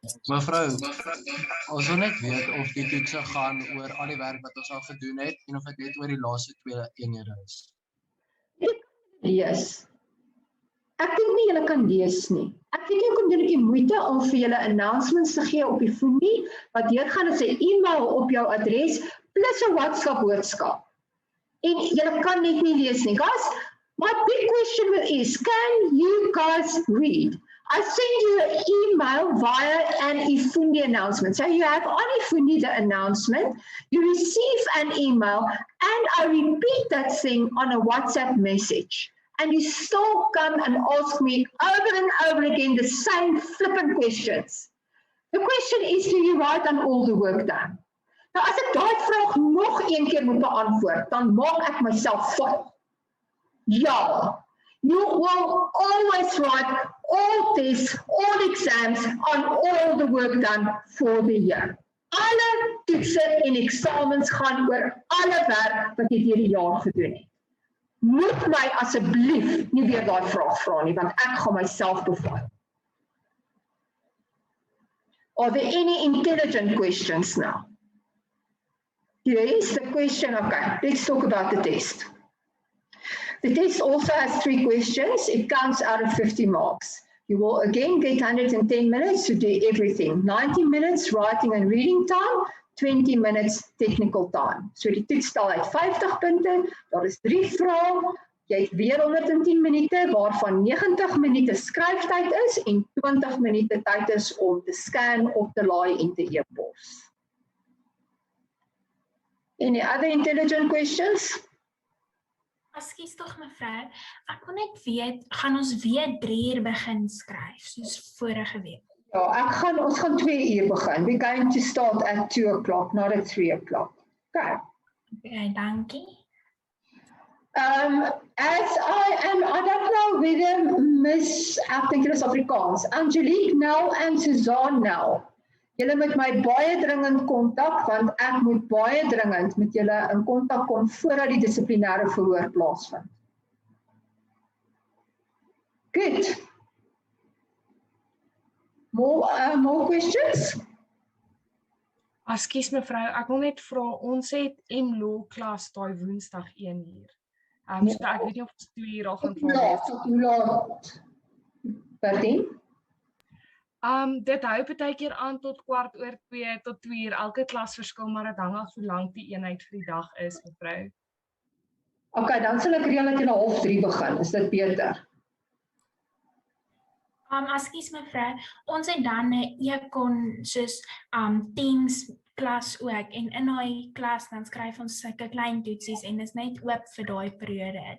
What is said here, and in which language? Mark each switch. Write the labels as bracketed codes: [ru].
[af] Mevrou, ons wil net weet of die toetse gaan oor al die werk wat ons al gedoen het en of dit net oor die laaste 2 eenhede is. Lees. Ek dink nie julle kan lees nie. Ek dink jy kan doen die moeite om vir julle announcements te gee op die foon nie, wat deurgaan is 'n e-mail op jou adres plus 'n WhatsApp boodskap. En julle kan net nie lees nie. [en] Guys, my big question is, can you guys read? I send you an email via an Ifundi announcement. So you have on Ifundi the announcement, you receive an email, and I repeat that thing on a WhatsApp message. And you still come and ask me over and over again the same flippant questions. The question is, do you write on all the work done? [af] Nou, as ek daai vraag nog een keer moet beantwoord, dan maak ek myself vol. Ja. [en] You will always write all tests, all exams on all the work done for the year. [af] Alle toetse en eksamens gaan oor alle werk wat jy deur die jaar gedoen het. Moet my asseblief nie weer daai vraag vra nie, want ek gaan myself beval. [en] Are there any intelligent questions now? Yes, the question, okay, let's talk about the test. The test also has 3 questions. It counts out of 50 marks. You will again get 110 minutes to do everything. 90 minutes writing and reading time, 20 minutes technical time. [af] So die toets stel uit 50 punte, daar is 3 vrae, jy het weer 110 minute, waarvan 90 minute skryftyd is en 20 minute tyd is om te scan, op te laai en te e-pos. [en] Any other intelligent questions? [af] Ekskuus tog mevrou, ek wil net weet, gaan ons weer 3 uur begin skryf, soos vorige week? Ja, ons gaan 2 uur begin. [en] We're going to start at 2 o'clock, not at 3 o'clock. Okay. [af] Okay, dankie. [en] As I don't know whether Miss, [af] ek dink julle is Afrikaans, Angelique nou en Suzanne nou. Julle moet my baie dringend kontak, want ek moet baie dringend met julle in kontak kom voordat die dissiplinêre verhoor plaasvind. [en] Good. More questions? [af] Ekskuus mevrou, ek wil net vra, ons het M-Law klas daai Woensdag 1 uur. So ek weet nie of ons 2 uur al gaan Laat. Pardon? Dit hou partykeer aan tot 2:15 tot 2 uur. Elke klas verskil, maar dit hang af hoe lank die eenheid vir die dag is, mevrou. Okay, dan sal ek reël dat jy 2:30 begin. Is dit beter? Ekskuus mevrou, ons het dan 'n e-kon soos Teams klas ook, en in daai klas dan skryf ons sulke klein toetsies en is net oop vir daai periode.